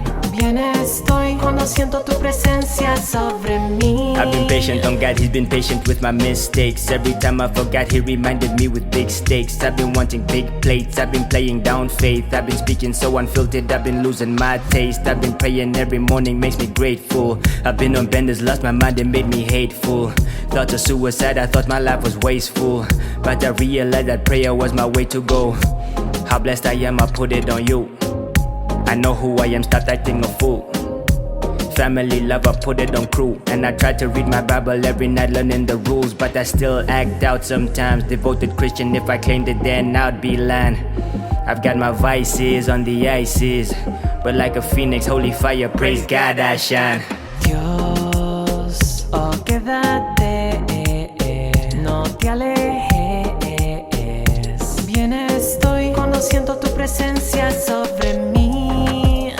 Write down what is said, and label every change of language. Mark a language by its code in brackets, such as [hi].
[es] Bien estoy cuando siento tu presencia sobre mí. [en] I've been patient on God, He's been patient with my mistakes. Every time I forgot, He reminded me with big stakes. I've been wanting big plates, I've been playing down faith. I've been speaking so unfiltered, I've been losing my taste. I've been praying every morning, makes me grateful. I've been on benders, lost my mind and made me hateful. Thoughts of suicide, I thought my life was wasteful. But I realized that prayer was my way to go. How blessed I am, I put it on you. I know who I am, stop acting a fool. Family love, I put it on crew. And I try to read my Bible every night, learning the rules. But I still act out sometimes. Devoted Christian, if I claimed it then I'd be lying. I've got my vices on the ices, but like a phoenix, holy fire, praise God I shine. [es] Dios, oh quédate, no te alejes. Bien estoy cuando siento tu presencia sobre mí.